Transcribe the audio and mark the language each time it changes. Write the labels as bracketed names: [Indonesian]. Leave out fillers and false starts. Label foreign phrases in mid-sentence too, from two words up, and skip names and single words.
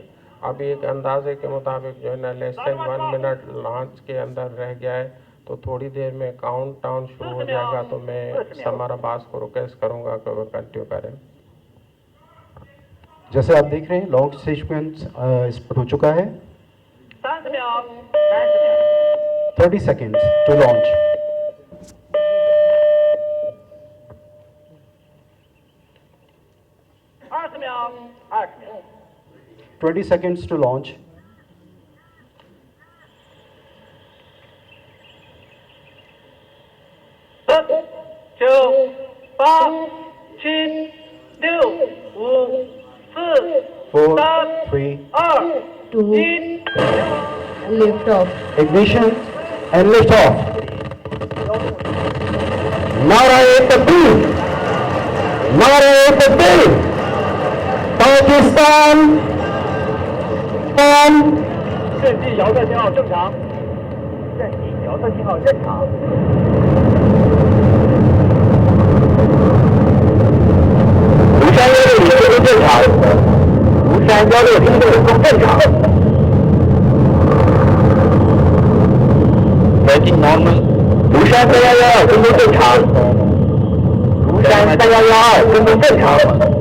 [Urdu] ابھی ایک اندازے کے مطابق جو ہے نا [English] less than [Urdu] 1 منٹ لانچ کے اندر رہ گیا ہے. تو تھوڑی دیر میں [English] count down [Urdu] شروع ہو جائے گا، تو میں ثمر عباس کو ریکویسٹ کروں گا کہ وہ کنٹینیو کریں. جیسے آپ دیکھ رہے ہیں [English] launch sequence [Urdu] ہو چکا ہے. [English] 30 seconds to launch. $20. 20 seconds to launch. 9、8、7、6、5、4、3、2、1。 4, 3, 2, lift off. ignition and lift off. [Urdu] نعرۂ تکبیر، نعرۂ تکبیر، پاکستان، پان. [Chinese] 阵地遥测信号正常，阵地遥测信号正常。 5316听众正常，5316听众都正常。 [English] Tracking normal。 [Chinese] 5311跟踪正常。5311跟踪正常。